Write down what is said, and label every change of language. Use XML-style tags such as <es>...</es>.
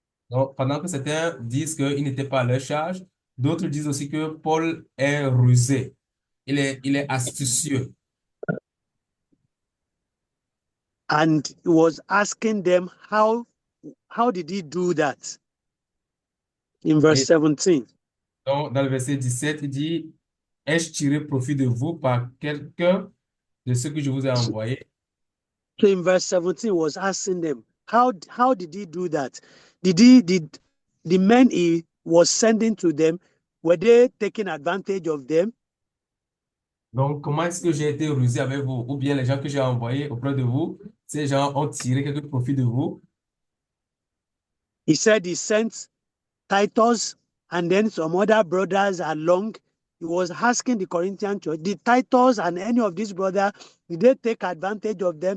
<fr>Donc, pendant que certains disent qu'il n'était pas à leur charge, d'autres disent aussi que Paul est rusé. Il est astucieux.</fr> <en>And he was asking them how did he do that? In verse 17.</en> <fr>Donc, dans le verset 17, il dit, ai-je tiré profit de vous par quelqu'un de ce que je vous ai envoyé?</fr> <en>So in verse 17, he was asking them, How did he do that? Did the men he was sending to them, were they taking advantage of them?</en> <fr>Donc, comment est-ce que j'ai été rusé avec vous? Ou bien les gens que j'ai envoyés auprès de vous, ces gens ont tiré quelque profit de vous?</fr> <en>He said he sent Titus and then some other brothers along. He was asking the Corinthian church, did Titus and any of these brothers, did they take advantage of them?</en>